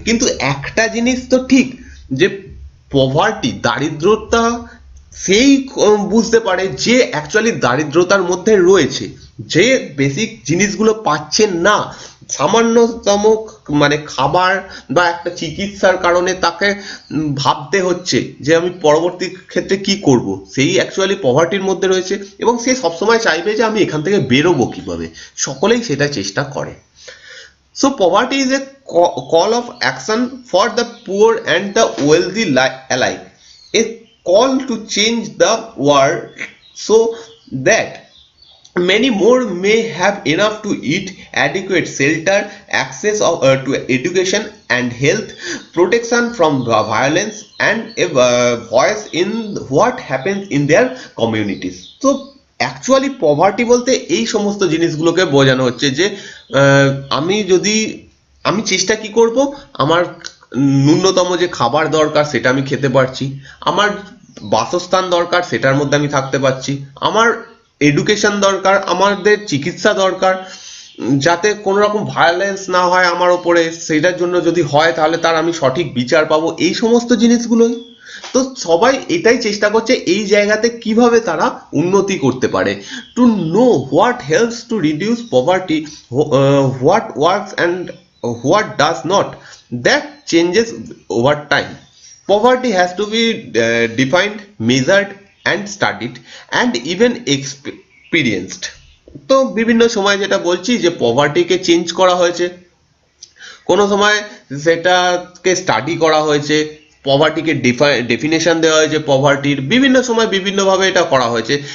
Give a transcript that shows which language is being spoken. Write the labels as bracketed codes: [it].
[bn] কিন্তু একটা জিনিস তো ঠিক যে পভার্টি দারিদ্রতা সেই বুঝতে পারে যে অ্যাকচুয়ালি দারিদ্রতার মধ্যে রয়েছে, যে বেসিক জিনিসগুলো পাচ্ছেন না, সামান্যতম মানে খাবার বা একটা চিকিৎসার কারণে তাকে ভাবতে হচ্ছে যে আমি পরবর্তী ক্ষেত্রে কি করব, সেই অ্যাকচুয়ালি পভার্টির মধ্যে রয়েছে এবং সে সবসময় চাইবে যে আমি এখান থেকে বেরোবো কিভাবে। সকলেই সেটা চেষ্টা করে। [en] So poverty is a call of action for the poor and the wealthy alike. A call to change the world so that many more may have enough to eat, adequate shelter, access to education and health, protection from violence, and a voice in what happens in their communities. [bn] So actually poverty বলতে এই সমস্ত জিনিসগুলোকে বোঝানো হচ্ছে যে আহ, আমি যদি আমি চেষ্টা কি করব, আমার ন্যূনতম যে খাবার দরকার সেটা আমি খেতে পারছি, আমার বাসস্থান দরকার সেটার মধ্যে আমি থাকতে পারছি, আমার এডুকেশন দরকার, আমাদের চিকিৎসা দরকার, যাতে কোনো রকম ভায়োলেন্স না হয় আমার ওপরে, সেটার জন্য যদি হয় তাহলে তার আমি সঠিক বিচার পাবো, এই সমস্ত জিনিসগুলোই। তো সবাই এটাই চেষ্টা করছে এই জায়গাতে কিভাবে তারা উন্নতি করতে পারে। [en] To know what helps to reduce poverty, what works and what does not, that changes over time. Poverty has to be defined, measured, and studied, and even experienced. [bn] তো বিভিন্ন সময় যেটা বলছি যে পভার্টিকে চেঞ্জ করা হয়েছে, কোনো সময় সেটাকে স্টাডি করা হয়েছে, পভার্টিকে ডেফিনেশন দেওয়া হয়েছে, পভার্টির বিভিন্ন সময় বিভিন্নভাবে এটা করা হয়েছে।